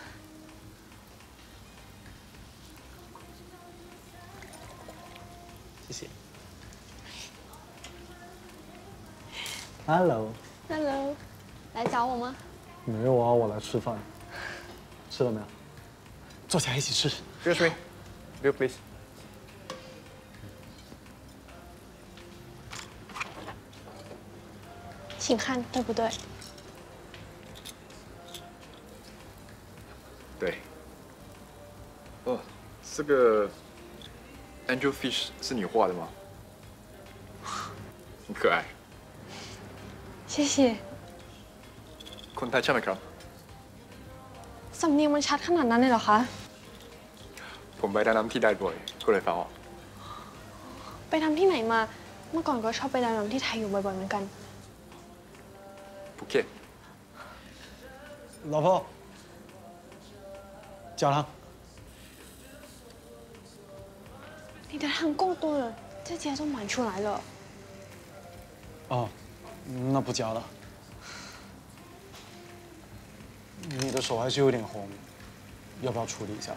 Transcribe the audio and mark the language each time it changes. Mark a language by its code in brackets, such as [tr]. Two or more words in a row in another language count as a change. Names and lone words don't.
[zh] 谢谢。Hello。 Hello，来找我吗？没有啊，我来吃饭。吃了没有？坐下一起吃。 [en] Excuse me, bill please。 [zh] 请看对不对？对。哦，这个 [en] angel fish [zh] 是你画的吗？很可爱。谢谢。 [th] คนไทยใช่ไหมครับ สำเนียงมันชัดขนาดนั้นเลยเหรอคะ ผมไปดำน้ำที่ไดบ่อยก็เลยฟังออก ไปทำที่ไหนมา เมื่อก่อนก็ชอบไปดำน้ำที่ไทยอยู่บ่อยๆเหมือนกัน ภูเก็ต [zh] 老婆，加汤。你的汤够多了，这家都满出来了。哦，那不加了。你的手还是有点红，要不要处理一下？